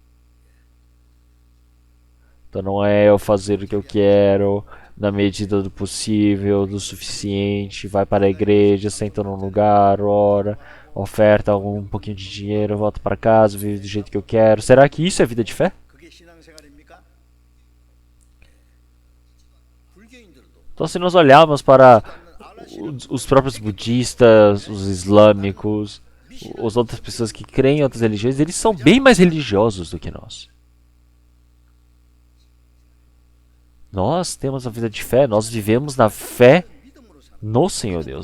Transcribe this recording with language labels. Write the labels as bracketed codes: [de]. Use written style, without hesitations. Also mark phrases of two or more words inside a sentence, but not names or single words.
[pt] Então, não é eu fazer o que eu quero, na medida do possível, do suficiente, vai para a igreja, senta num lugar, ora, oferta um pouquinho de dinheiro, volta para casa, vive do jeito que eu quero. Será que isso é vida de fé? [ko] 그게 신앙생활입니까? 불교인들도 [pt] Então, se nós olharmos para os próprios budistas, os islâmicos, as outras pessoas que creem em outras religiões, eles são bem mais religiosos do que nós. Nós temos a vida de fé, nós vivemos na fé no Senhor Deus.